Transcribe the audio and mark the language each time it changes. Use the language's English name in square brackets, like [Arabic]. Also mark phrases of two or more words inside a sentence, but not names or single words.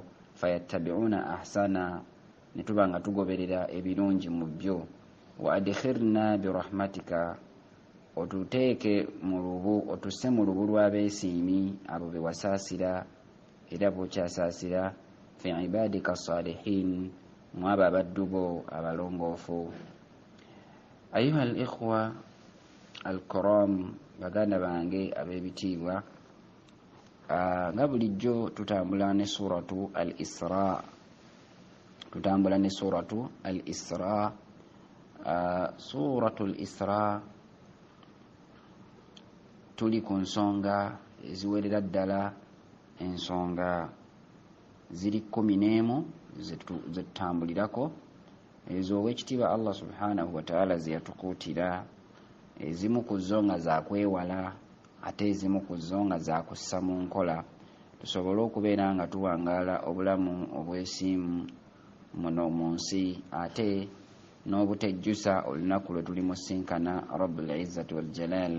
[Arabic] فيتبعون أحسن, [Ganda] ne tuba nga tugoberera ebirungi mu byo. [Arabic] وأدخلنا برحمتك, [Ganda] otuteeke mu lubu, otusse mu lubu lw'abeesiimi, abo be wasaasira era b'okyasaasira. [Arabic] في عبادك الصالحين, [Ganda] mu abo abaddu bo abalongoofu. [Arabic] أيها الإخوة الكرام, [Ganda] baganda bange ab'ebitiibwa, nga bulijjo tutambula ne suratu al-Isra. Suratu al-Isra tuli ku nsonga eziwerera ddala. Ensonga ziri 11 ze tutambulirako, ezo owekitiibwa [Arabic] الله سبحانه وتعالى [Ganda] ze yatukuutira. Ezimu ku zo nga zakwewala, ate ezimu ku zo nga zakussa mu nkola, tusobole okubeera nga tuwangaala obulamu obwesiimu muno mu nsi, ate n'obutejjusa olunaku lwe tulimusinkana [Arabic] رب العزة والجلال.